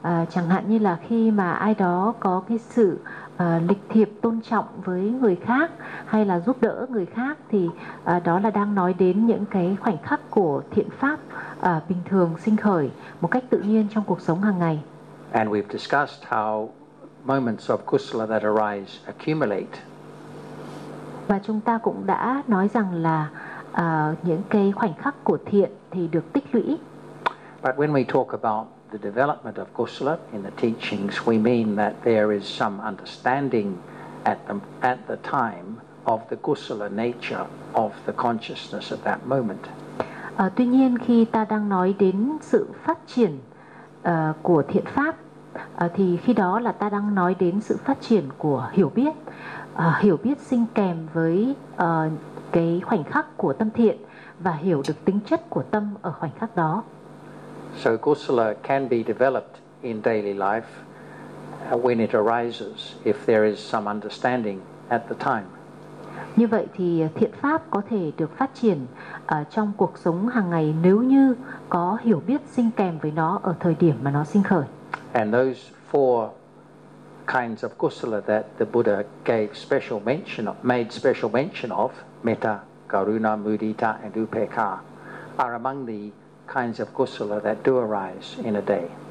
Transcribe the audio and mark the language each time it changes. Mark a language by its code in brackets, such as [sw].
[vi] Chẳng hạn như là khi mà ai đó có cái sự lịch thiệp tôn trọng với người khác hay là giúp đỡ người khác thì đó là đang nói đến những cái khoảnh khắc của thiện pháp bình thường sinh khởi một cách tự nhiên trong cuộc sống hàng ngày. [en] And we've discussed how moments of kusala that arise accumulate. [vi] Và chúng ta cũng đã nói rằng là những cái khoảnh khắc của thiện thì được tích lũy. [en] But when we talk about the development of kusala in the teachings, we mean that there is some understanding at the time of the kusala nature of the consciousness at that moment. [vi] Tuy nhiên khi ta đang nói đến sự phát triển của thiện pháp, thì khi đó là ta đang nói đến sự phát triển của hiểu biết sinh kèm với cái khoảnh khắc của tâm thiện và hiểu được tính chất của tâm ở khoảnh khắc đó. [en] So kusala can be developed in daily life when it arises if there is some understanding at the time. [vi] Như vậy thì thiện pháp có thể được phát triển trong cuộc sống hàng ngày nếu như có hiểu biết sinh kèm với nó ở thời điểm mà nó sinh khởi. [en] And those four kinds of kusala that the Buddha gave special mention of, made special mention of, metta, karuna, mudita, and upekkha, are among the kinds of kusala that do arise in a day.